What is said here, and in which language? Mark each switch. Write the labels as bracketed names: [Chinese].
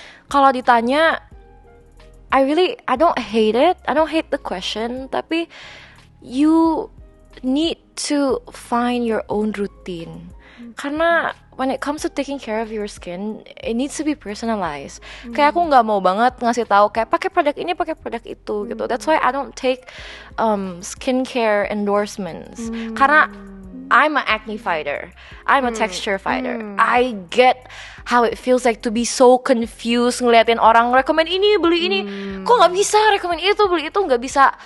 [Indonesian] Kalau ditanya, [English] I don't hate it. I don't hate the question, tapi you need to find your own routine. Karena when it comes to taking care of your skin, it needs to be personalized. [Indonesian] Kayak aku nggak mau banget ngasih tahu kayak pakai produk ini, pakai produk itu gitu. [English] That's why I don't take skincare endorsements. Karena I'm an acne fighter. I'm a texture fighter. I get how it feels like to be so confused [Indonesian] ngeliatin orang recommend ini, beli ini. Kok nggak bisa recommend itu, beli itu, nggak bisa.